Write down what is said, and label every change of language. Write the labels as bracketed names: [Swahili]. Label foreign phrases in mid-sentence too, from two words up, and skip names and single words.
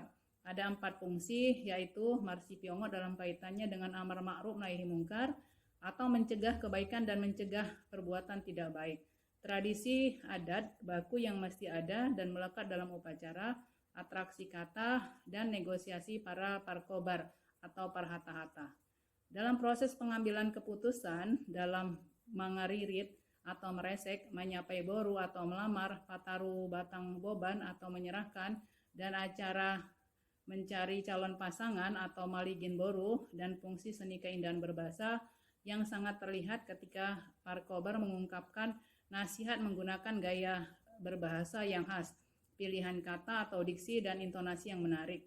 [Indonesian] Ada 4 fungsi, yaitu marsipiongo dalam kaitannya dengan [Arabic] أمر معروف نهي منكر [Indonesian] atau mencegah kebaikan dan mencegah perbuatan tidak baik. Tradisi adat baku yang mesti ada dan melekat dalam upacara, atraksi kata, dan negosiasi para parkobar atau parhata-hata. Dalam proses pengambilan keputusan dalam mangaririt atau meresek, [Batak Mandailing] menyapai boru [Indonesian] atau melamar, [Batak Mandailing] pataru batang boban [Indonesian] atau menyerahkan, dan acara mencari calon pasangan atau [Batak Mandailing] maligin boru, [Indonesian] dan fungsi seni keindahan berbahasa yang sangat terlihat ketika Parkobar mengungkapkan nasihat menggunakan gaya berbahasa yang khas, pilihan kata atau diksi dan intonasi yang menarik.